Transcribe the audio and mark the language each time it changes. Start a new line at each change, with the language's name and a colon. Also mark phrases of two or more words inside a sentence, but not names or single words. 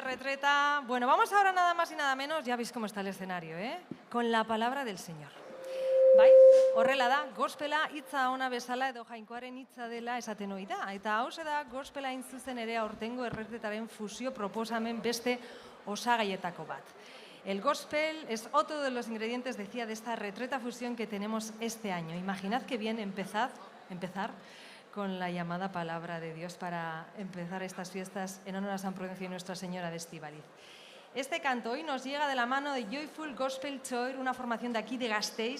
Spanish: retreta. Bueno, vamos ahora nada más y nada menos, ya veis cómo está el escenario, con la palabra del Señor.
Basque: Bai, horrela da, gospela hitza ona bezala edo jainkoaren hitza dela esaten ohi da. Eta hauxe da gospela hain zuzen ere aurtengo erretretaren fusio proposamen beste osagaietako bat.
Spanish: El gospel es otro de los ingredientes, decía, de esta retreta fusión que tenemos este año. Imaginad que bien empezar con la llamada palabra de Dios para empezar estas fiestas en honor a San Prudencio y Nuestra Señora de Estíbaliz. Este canto hoy nos llega de la mano de Joyful Gospel Choir, una formación de aquí de Gasteiz.